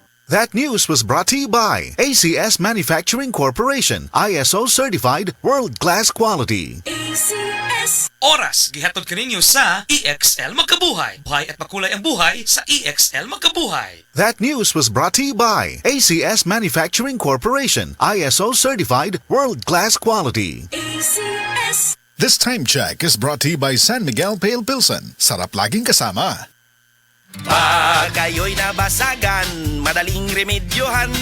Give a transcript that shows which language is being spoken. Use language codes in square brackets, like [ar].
[en] That news was brought to you by ACS Manufacturing Corporation, ISO certified world-class quality. ACS. [ceb] Oras gihatod kaninyo sa EXL Magkabuhay. [tl] Buhay at makulay ang buhay sa EXL Magkabuhay. [en] That news was brought to you by ACS Manufacturing Corporation, ISO certified world-class quality. ACS. This time check is brought to you by San Miguel Pale Pilsen. [tl] Sarap laging kasama. Pag kayo'y nabasagan, madaling remedyohan.